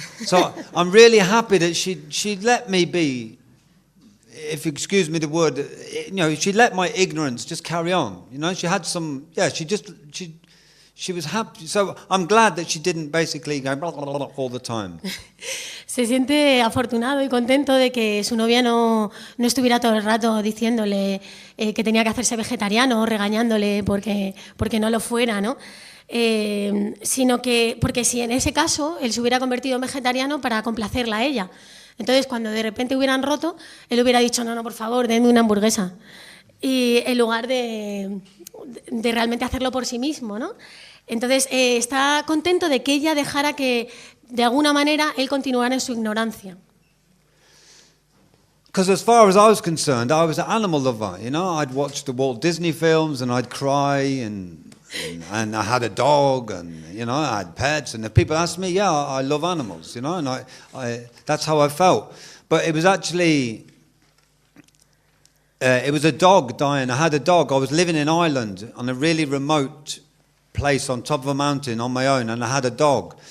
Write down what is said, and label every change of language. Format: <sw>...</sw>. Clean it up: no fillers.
<en>So I'm really happy that she let me be, if you excuse me the word, you know, she let my ignorance just carry on. You know, she had some, yeah, she was happy. So I'm glad that she didn't basically go blah, blah, blah, blah, all the time.</en> <es>Se siente afortunado y contento de que su novia no estuviera todo el rato diciéndole que tenía que hacerse vegetariano o regañándole porque no lo fuera, ¿no? Sino que, porque si en ese caso él se hubiera convertido en vegetariano para complacerla a ella. Entonces, cuando de repente hubieran roto, él hubiera dicho, no, por favor, denme una hamburguesa. Y en lugar de realmente hacerlo por sí mismo, ¿no? Entonces, está contento de que ella dejara que, de alguna manera, él continuara en su ignorancia.</es> <en>Because as far as I was concerned, I was an animal lover, you know. I'd watch the Walt Disney films and I'd cry and I had a dog and, you know, I had pets. And if people asked me, yeah, I love animals, you know, and I that's how I felt. But it was actually, it was a dog dying. I had a dog. I was living in Ireland on a really remote place on top of a mountain on my own, and I had a dog.</en>